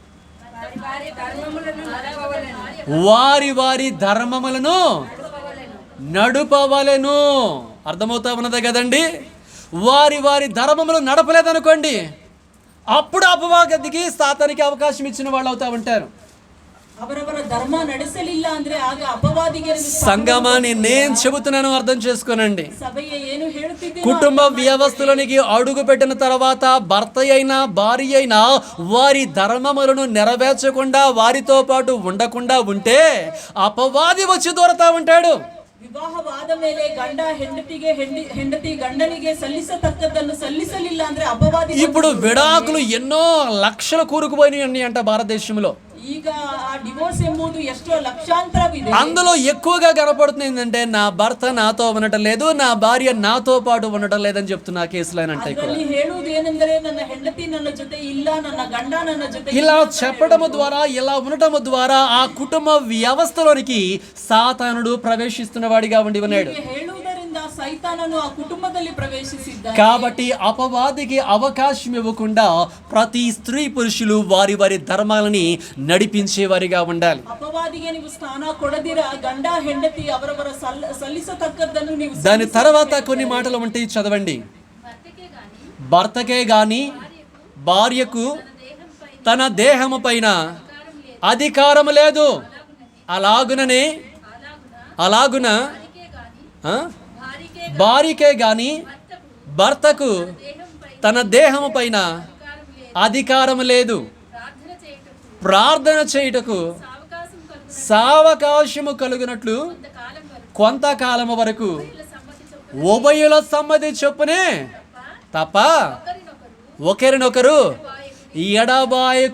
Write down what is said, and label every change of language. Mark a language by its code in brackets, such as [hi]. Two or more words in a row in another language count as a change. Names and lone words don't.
[te] వారి వారి ధర్మములను నడుపవలెను. అర్థమవుతా ఉన్నదే కదండి? వారి వారి ధర్మములు నడపలేదనుకోండి, అప్పుడు అపవాదికి సాతానికి అవకాశం ఇచ్చిన వాళ్ళు అవుతా ఉంటారు. [kn] ಅವರವರ ಧರ್ಮ ನಡೆಸಲಿಲ್ಲ ಅಂದ್ರೆ ಆಗ ಅಪವಾದಿಗೆ. [te] సంగమాన్ని నేను చెబుతున్నాను, అర్థం చేసుకోనండి. [kn] సభయే ಏನು ಹೇಳುತ್ತಿದ್ದೀನೋ, [te] కుటుంబ వ్యవస్థలోనికి అడుగు పెట్టిన తర్వాత భర్త అయినా భార్య అయినా వారి ధర్మములను నెరవేర్చకుండా వారితో పాటు ఉండకుండా ఉంటే అపవాది వచ్చి దూరతా ఉంటాడు. [kn] ವಿವಾಹವಾದ ಮೇಲೆ ಗಂಡ ಹೆಂಡತಿಗೆ, ಹೆಂಡತಿ ಗಂಡನಿಗೆ ಸಲ್ಲಿಸತಕ್ಕದ್ದನ್ನು ಸಲ್ಲಿಸಲಿಲ್ಲ ಅಂದ್ರೆ ಅಪವಾದಿ. [te] ఇప్పుడు విడాకులు ఎన్నో లక్షలు కూరుకుపోయినాయి అంట భారతదేశంలో. [kn] ಈಗ ಆ ಡಿವೋರ್ಸ್ ಎಂಬುದು ಎಷ್ಟೋ ಲಕ್ಷಾಂತರವಿದೆ. [te] అందులో ఎక్కువగా కనపడుతుంది ఏంటంటే నా భర్త నాతో ఉండటం లేదు, నా భార్య నాతో పాటు ఉండటం లేదని చెప్తున్నా కేసులేనంటే. [kn] ಅದರಲ್ಲಿ ಹೇಳುವುದು ಏನೆಂದರೆ ನನ್ನ ಹೆಂಡತಿ ನನ್ನ ಜೊತೆ ಇಲ್ಲ, ನನ್ನ ಗಂಡ ನನ್ನ ಜೊತೆ. [te] ఇలా చెప్పడము ద్వారా, ఇలా ఉండటము ద్వారా ఆ కుటుంబ వ్యవస్థలోనికి సాతానుడు ప్రవేశిస్తున్న వాడిగా ఉండి ఉన్నాడు. [kn] ಹೇಳುವುದರಿಂದ ಸೈತಾನನು ಆ ಕುಟುಂಬದಲ್ಲಿ ಪ್ರವೇಶಿಸಿದ್ದಾನೆ. [te] కాబట్టి అపవాదికి అవకాశం ఇవ్వకుండా ప్రతి స్త్రీ పురుషులు వారి వారి ధర్మాలని నడిపించే వారిగా ఉండాలి. [kn] అపవాదిಗೆ ನೀವು ಸ್ಥಾನ ಕೊಡದಿರ ಗಂಡ ಹೆಂಡತಿ ಅವರವರ ಸಲ್ಲಿಸತಕ್ಕದ್ದನ್ನು ನೀವು. [te] దాని తర్వాత కొన్ని మాటలు ఉంటాయి, చదవండి. భర్తకే గాని భార్యకు తన దేహము పైన అధికారం లేదు, అలాగున భార్యకే గాని భర్తకు తన దేహము పైన అధికారం లేదు, ప్రార్థన చేయుటకు సావకాశము కలుగునట్లు కొంతకాలము వరకు ఉభయుల సమ్మతి చొప్పునే తప్ప ఒకరినొకరు ఎడబాయకుడి.